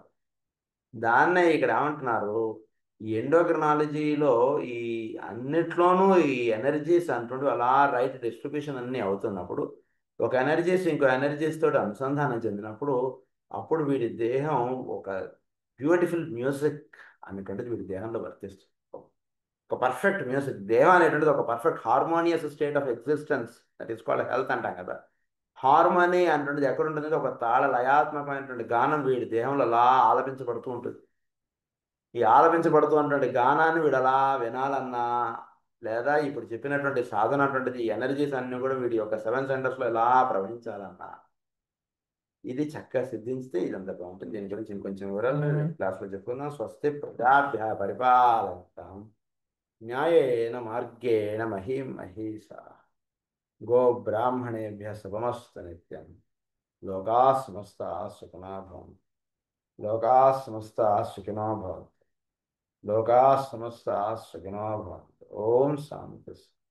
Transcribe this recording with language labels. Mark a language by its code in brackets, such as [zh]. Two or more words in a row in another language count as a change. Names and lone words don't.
[te] దాన్నే ఇక్కడ ఏమంటున్నారు, ఈ ఎండోక్రినాలజీలో ఈ అన్నిట్లోనూ ఈ ఎనర్జీస్ అంటుంటూ అలా [en] right distribution [te] అన్నీ అవుతున్నప్పుడు ఒక ఎనర్జీస్ ఇంకో ఎనర్జీస్ తోటి అనుసంధానం చెందినప్పుడు అప్పుడు వీడి దేహం ఒక [en] beautiful music [te] అనేటువంటిది వీడి దేహంలో వర్తిస్తుంది. ఒక [en] perfect music, [te] దేహం అనేటువంటిది ఒక [en] perfect harmonious state of existence, that is called health [te] అంటాం కదా. హార్మోనీ అంటుండేది ఎక్కడ ఉంటుంది, ఒక తాళ లయాత్మకమైనటువంటి గానం వీడి దేహంలో అలా ఆలపించబడుతూ ఉంటుంది. ఈ ఆలపించబడుతున్నటువంటి గానాన్ని వీడు అలా వినాలన్నా లేదా ఇప్పుడు చెప్పినటువంటి సాధన అటువంటిది ఎనర్జీస్ అన్నీ కూడా వీడి యొక్క 7 సెంటర్స్లో ఎలా ప్రవహించాలన్నా ఇది చక్కగా సిద్ధించితే ఇదంతా బాగుంటుంది. దీని గురించి ఇంకొంచెం వివరాలు క్లాస్లో చెప్పుకుందాం. [sa] స్వస్తి ప్రజాభ్య పరిపాలయంతాం న్యాయేన మార్గేణ మహీం మహీషా గో బ్రాహ్మణేభ్య శుభమస్తు నిత్యం. లోకా సమస్తా సుఖినో భవంతు. లోకా సమస్తా సుఖినో భవంతు. లోకా సమస్తా సుఖినో భవంతు.